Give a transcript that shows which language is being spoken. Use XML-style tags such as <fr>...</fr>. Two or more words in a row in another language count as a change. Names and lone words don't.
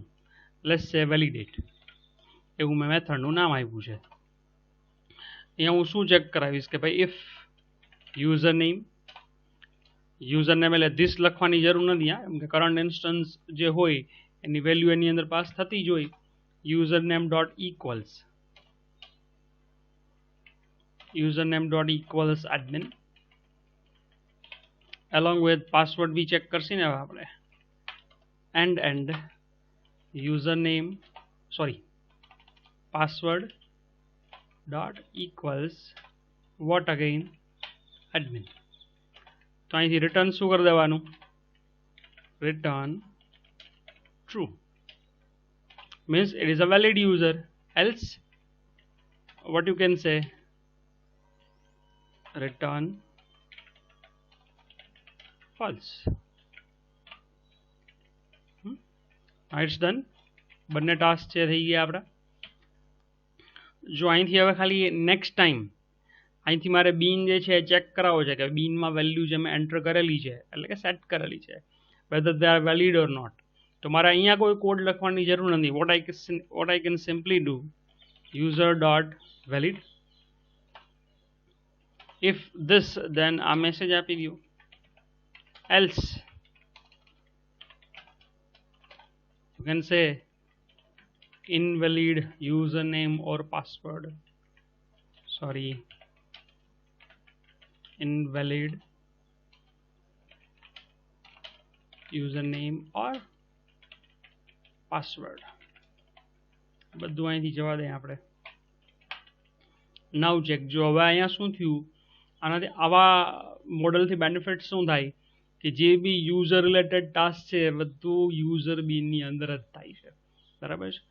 <en>Let's say validate,</en> <gu>એવું મેં મેથડનું નામ આપ્યું છે. અહીંયા હું શું ચેક કરાવીશ કે ભાઈ</gu> <en>if user name</en> <gu>એટલે ધીસ લખવાની જરૂર નથી, હા, એમ કે</gu> <en>current instance</en> <gu>જે હોય એની વેલ્યુ એની અંદર પાસ થતી જ હોય.</gu> <en>username dot equals admin along with password</en> <gu>બી ચેક કરશી ને હવે આપણે.</gu> <en>and password dot equals what again? admin.</en> <gu>તો અહીંથી રિટર્ન શું કરી દેવાનું?</gu> <en>રિટર્ન true, means it is a valid user. Else what you can say? Return false. It's done.</en> <gu>બંને ટાસ્ક છે થઈ ગયા આપણા. જો અહીંથી હવે ખાલી</gu> <en>next time</en> <gu>અહીંથી મારે બીન જે છે ચેક કરાવો છે કે બીનમાં વેલ્યુ જે મેં એન્ટર કરેલી છે એટલે કે સેટ કરેલી છે,</gu> <en>whether they are valid or not.</en> <gu>તો મારે અહીંયા કોઈ કોડ લખવાની જરૂર નથી.</gu> <en>what I can simply do, user dot valid, if this then</en> <gu>આ મેસેજ આપી દો.</gu> <en>else you can say invalid username or password, invalid username or password.</en> <gu>બધું અહીંથી જવા દઈએ આપણે.</gu> <en>now check.</en> <gu>જો હવે અહીંયા શું થયું, આનાથી આવા મોડલથી બેનિફિટ શું થાય કે જે બી</gu> <en>user related task</en> <gu>છે એ બધું યુઝર બીની અંદર જ થાય છે, બરાબર છે.</gu>